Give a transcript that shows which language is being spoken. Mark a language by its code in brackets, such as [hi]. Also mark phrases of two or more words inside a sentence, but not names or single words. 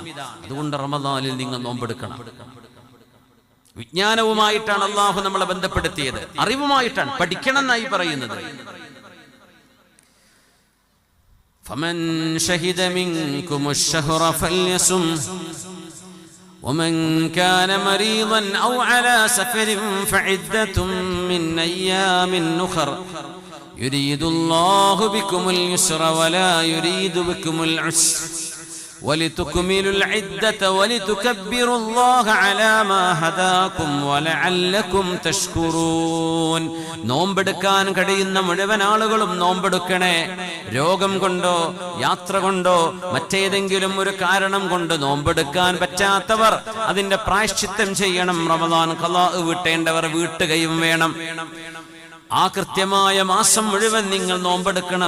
[ml] അതുകൊണ്ട് റമളാനിൽ നിങ്ങൾ നോമ്പെടുക്കണം. വിജ്ഞാനവുമായിട്ടാണ് അല്ലാഹു നമ്മളെ ബന്ധപ്പെടുത്തിയത്, അറിവുമായിട്ടാണ്. പഠിക്കണം എന്നായി പറയുന്നത്. [ar] فمن شهد منكم الشهر فليصمه ومن كان مريضا أو على سفر فعدة من أيام أخر يريد الله بكم اليسر ولا يريد بكم العسر ولتكملوا العدة ولتكبروا الله على ما هداكم ولعلكم تشكرون. [ml] നോമ്പെടുക്കാൻ കഴിയുന്ന മുഴുവൻ ആളുകളും നോമ്പെടുക്കണേ. രോഗം കൊണ്ടോ യാത്ര കൊണ്ടോ മറ്റേതെങ്കിലും ഒരു കാരണം കൊണ്ട് നോമ്പെടുക്കാൻ പറ്റാത്തവർ അതിന്റെ പ്രായശ്ചിത്തം ചെയ്യണം. റമളാൻ ഖളാ വീട്ടേണ്ടവർ വീട്ടുകയും വേണം. ആ കൃത്യമായ മാസം മുഴുവൻ നിങ്ങൾ നോമ്പെടുക്കണം.